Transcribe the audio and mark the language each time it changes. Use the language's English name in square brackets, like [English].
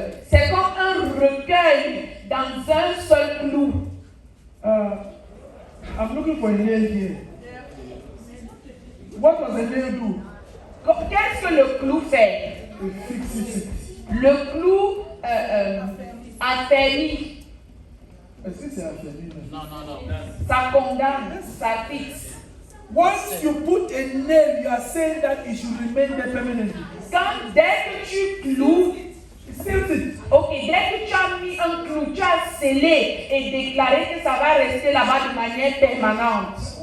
[French] C'est comme un recueil dans un seul clou. [English] I'm looking for a nail here. What does a nail do? [French] Qu'est-ce que le clou fait? [English] It fixes it. [French] Le clou affermit. Est-ce que c'est affermi? Non. Ça condamne, ça fixe. [English] Once you put a nail, you are saying that it should remain there permanently. [French] Quand dès que tu cloues, ok, dès que tu as mis un clou, tu as scellé et déclaré que ça va rester là-bas de manière permanente.